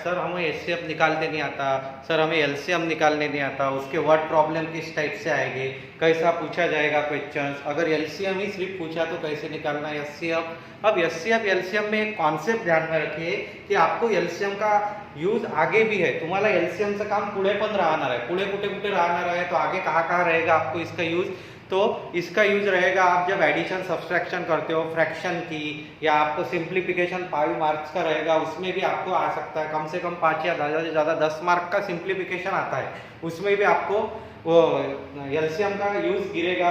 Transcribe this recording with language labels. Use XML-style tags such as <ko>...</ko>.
<hi>Sir हमें SCF निकालने नहीं आता, सर हमें LCM निकालने नहीं आता, उसके वर्ड प्रॉब्लम किस टाइप से आएंगे, कैसा पूछा जाएगा क्वेश्चंस, अगर LCM ही सिर्फ पूछा तो कैसे निकालना है SCF. अब SCF LCM में एक कॉन्सेप्ट ध्यान में रखिए की आपको LCM का यूज आगे भी है.</hi> <mr>तुम्हाला LCM चं काम पुढे पण राहणार आहे. पुढे कुठे कुठे राहणार आहे</mr> <hi>तो आगे कहाँ कहाँ रहेगा आपको इसका यूज. तो इसका यूज रहेगा आप जब एडिशन सब्सट्रैक्शन करते हो फ्रैक्शन की, या आपको सिंप्लीफिकेशन 5 मार्क्स का रहेगा उसमें भी आपको आ सकता है. कम से कम 5 या ज़्यादा से ज़्यादा 10 मार्क का सिंप्लीफिकेशन आता है, उसमें भी आपको वो LCM का यूज गिरेगा.</hi>